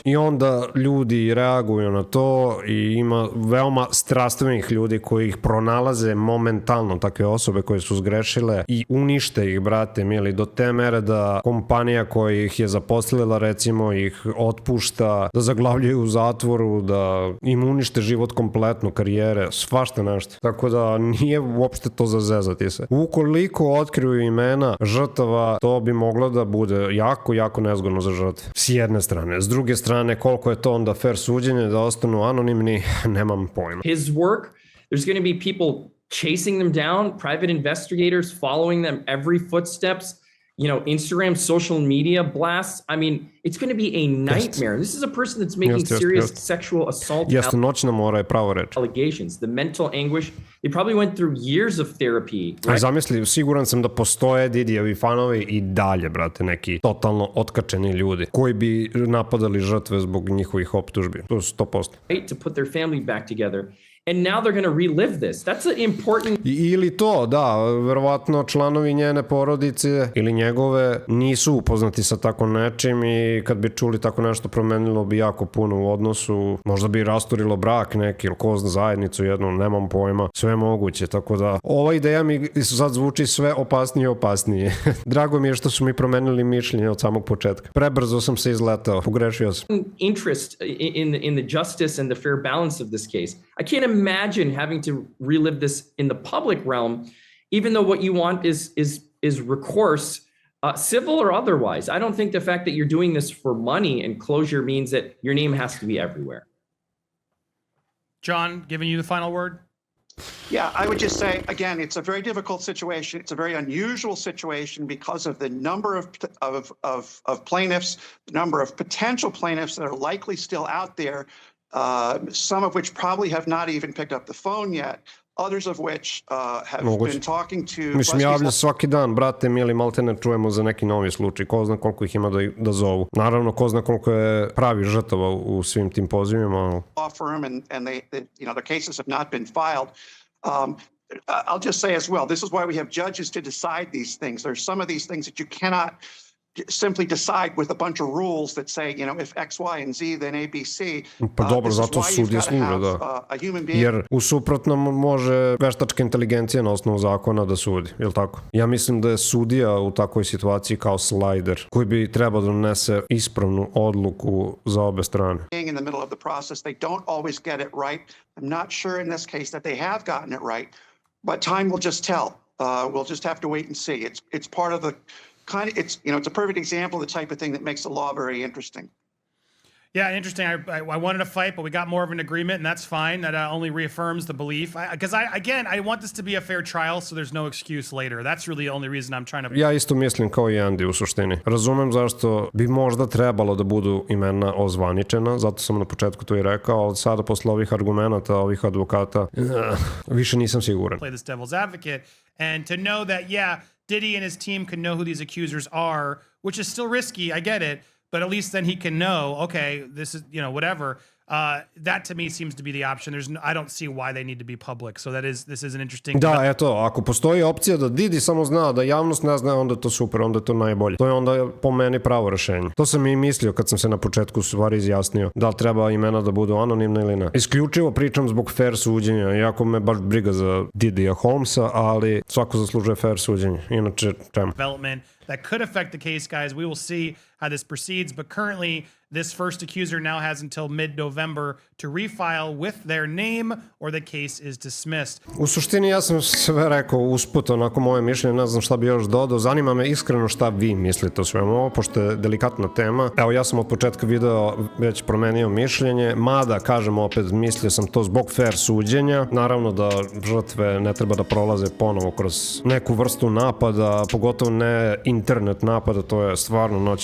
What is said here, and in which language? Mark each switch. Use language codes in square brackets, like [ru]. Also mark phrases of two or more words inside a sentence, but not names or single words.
[sr] I onda ljudi reaguju na to i ima veoma strastvenih ljudi koji ih pronalaze momentalno, takve osobe koje su zgrešile i unište ih, brate mili, do te mere da kompanija koja ih je zaposlila recimo ih otpušta, da zaglavljaju u zatvoru, da im unište život kompletno, karijere, svašta nešto. Tako da nije uopšte to za zezati se. Ukoliko otkriju imena žrtava, to bi moglo da bude jako, jako nezgodno za žrtve. S jedne strane. S druge strane, koliko je to onda fair suđenje da ostanu anonimni, nemam pojma. [en] His work, there's going to be people chasing them down, private investigators following them every footsteps, Instagram, social media blasts. I mean, it's going to be a nightmare. This is a person that's making serious sexual assault [sr] noćna mora je pravo reč. [en] Allegations, the mental anguish. They probably went through years of therapy. Right? [sr] A zamisli, siguran sam da postoje Didijevi fanovi i dalje, brate, neki totalno otkačeni ljudi koji bi napadali žrtve zbog njihovih optužbi. To je 100%. [en] Right, to put their family back together. And now they're going to relive this. That's an important... [sr] Ili to, da, verovatno članovi njene porodice ili njegove nisu upoznati sa tako nečim i kad bi čuli tako nešto promenilo bi jako puno u odnosu, možda bi rasturilo brak neki ili ko zna zajednicu jednu, nemam pojma, sve moguće, tako da ova ideja mi sad zvuči sve opasnije i opasnije. Drago mi je što su mi promenili mišljenje od samog početka. Prebrzo sam se izletao, pogrešio sam. [en] Interest in the justice and the fair balance of this case. I can't imagine having to relive this in the public realm, even though what you want is recourse, civil or otherwise. I don't think the fact that you're doing this for money and closure means that your name has to be everywhere. John, giving you the final word. Yeah, I would just say, again, it's a very difficult situation. It's a very unusual situation because of the number of plaintiffs, the number of potential plaintiffs that are likely still out there. Some of which probably have not even picked up the phone yet, others of which have been talking to... [sr] Mislim, javlja svaki dan, brate mili, malte ne čujemo za neki novi slučaj, ko zna koliko ih ima da zovu. Naravno, ko zna koliko je pravi žrtava u svim tim pozivima. [en] Law firm and the cases have not been filed. I'll just say as well, this is why we have judges to decide these things. There's some of these things that you cannot simply decide with a bunch of rules that say, if X, Y, and Z, then ABC. [sr] Pa dobro, zato sudije služe, da. Jer u suprotnom može veštačka inteligencija na osnovu zakona da sudi, je li tako? Ja mislim da je sudija u takvoj situaciji kao slajder koji bi trebao da donese ispravnu odluku za obe strane. [en] In the middle of the process, they don't always get it right. I'm not sure in this case that they have gotten it right, but time will just tell. We'll just have to wait and see. It's part of the it's a perfect example of the type of thing that makes the law very interesting. Yeah, interesting. I wanted to fight, but we got more of an agreement, and that's fine. That only reaffirms the belief. Because I want this to be a fair trial, so there's no excuse later. That's really the only reason I'm trying to... [sr] Ja isto mislim kao i Andy u suštini. Razumem zašto bi možda trebalo da budu imena ozvaničena, zato sam na početku to i rekao, ali sada posle ovih argumenta, ovih advokata, više nisam siguran. [en] Play this devil's advocate, and to know that, yeah, Diddy and his team can know who these accusers are, which is still risky, I get it, but at least then he can know, okay, this is, whatever. That to me seems to be the option. I don't see why they need to be public. So this is an interesting... [sr] Da, eto, ako postoji opcija da Didi samo zna, da javnost ne zna, onda je to super, onda je to najbolje. To je onda po meni pravo rešenje. To sam i mislio kad sam se na početku stvari izjasnio. Da li treba imena da budu anonimne ili ne. Isključivo pričam zbog fair suđenja, iako me baš briga za Didija Holmesa, ali svako zaslužuje fair suđenje. Inače, čemu? [en] Development that could affect the case, guys. We will see how this proceeds, but currently this first accuser now has until mid-November to refile with their name or the case is dismissed. [sr] U suštini ja sam sve rekao usput, onako moje mišljenje, ne znam šta bi još dodao. Zanima me iskreno šta vi mislite o svemu ovo, pošto je delikatna tema. Evo, ja sam od početka videa već promenio mišljenje, mada, kažem opet, mislio sam to zbog fair suđenja. Naravno da žrtve ne treba da prolaze ponovo kroz neku vrstu napada, pogotovo ne internet napada, to je stvarno noćna mora.